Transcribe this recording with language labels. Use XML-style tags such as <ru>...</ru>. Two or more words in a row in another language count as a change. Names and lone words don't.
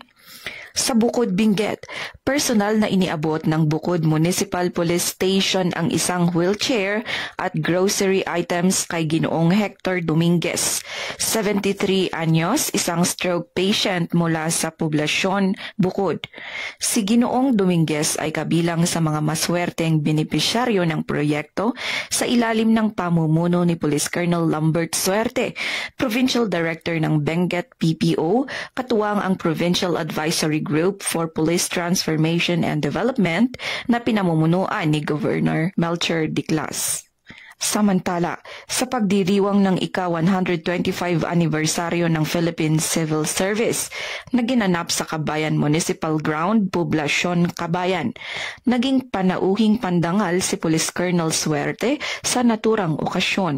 <tl>Sa Bukod, Benguet, personal na iniabot ng Bukod Municipal Police Station ang isang wheelchair at</tl> <en>grocery items</en> <tl>kay Ginoong Hector Dominguez, 73 anyos, isang</tl> <en>stroke patient</en> <tl>mula sa poblasyon Bukod. Si Ginoong Dominguez ay kabilang sa mga maswerteng benepisyaryo ng proyekto sa ilalim ng pamumuno ni Police Colonel Lambert Suerte, Provincial Director ng Benguet PPO, katuwang ang Provincial Advisory Group for Police Transformation and Development na pinamumunuan ni Governor Melchor Diclas. Samantala, sa pagdiriwang ng ika-125 anibersaryo ng Philippine Civil Service na ginanap sa Kabayan Municipal Ground, Poblasyon Kabayan, naging panauhing pandangal si Police Colonel Suerte sa naturang okasyon.</tl>